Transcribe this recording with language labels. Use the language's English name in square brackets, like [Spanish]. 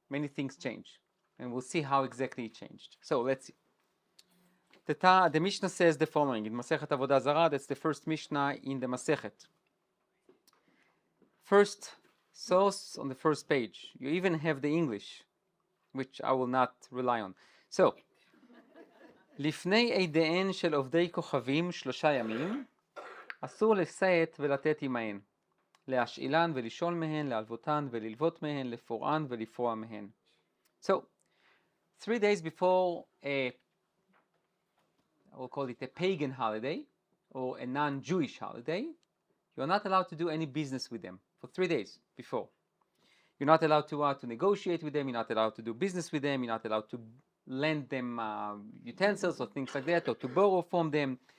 [English] Many things change, and we'll see how exactly it changed. So let's see. The Mishnah says the following in Masechet Avodah Zarah. That's the first Mishnah in the Masechet. First source on the first page. You even have the English, which I will not rely on. [Hebrew] So, לפני עדיהן של עובדי כוכבים 3 ימים, אסור לשאת ולתת עמהן, להשאילן ולשאול מהן, להלוותן וללוות מהן, לפורען ולפרוע מהן. [English] So, 3 days before I will call it a pagan holiday, or a non-Jewish holiday, you're not allowed to do any business with them for 3 days before. You're not allowed to negotiate with them, you're not allowed to do business with them, you're not allowed to lend them utensils or things like that, or to borrow from them.